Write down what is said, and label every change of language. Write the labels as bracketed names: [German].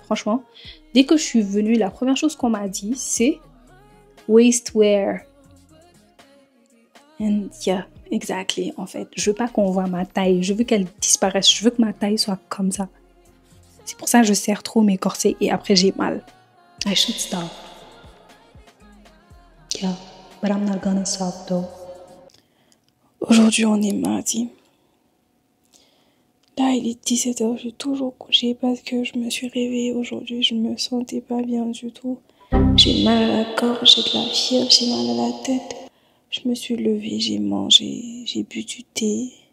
[French] Franchement, dès que je suis venue, la première chose qu'on m'a dit, c'est waistwear. [English] And yeah, exactly, [French] en fait. Je veux pas qu'on voit ma taille, je veux qu'elle disparaisse, je veux que ma taille soit comme ça. C'est pour ça que je serre trop mes corsets et après j'ai mal. [English] I should stop. Yeah, but I'm not gonna stop though. [French] Aujourd'hui, on est mardi. Là, il est 17h, je suis toujours couchée parce que je me suis réveillée aujourd'hui. Je me sentais pas bien du tout. J'ai mal à la gorge, j'ai de la fièvre, j'ai mal à la tête. Je me suis levée, j'ai mangé, j'ai bu du thé.